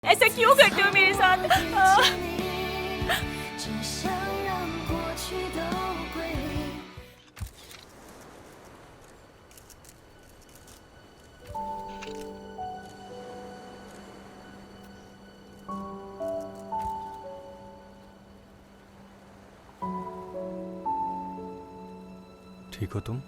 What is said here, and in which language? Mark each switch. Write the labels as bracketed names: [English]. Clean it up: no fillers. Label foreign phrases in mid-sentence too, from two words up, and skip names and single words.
[Hindi] ऐसा क्यों करते हो मेरे साथ? [Chinese] 只想让过去都归零。 [Hindi] ठीक हो तुम?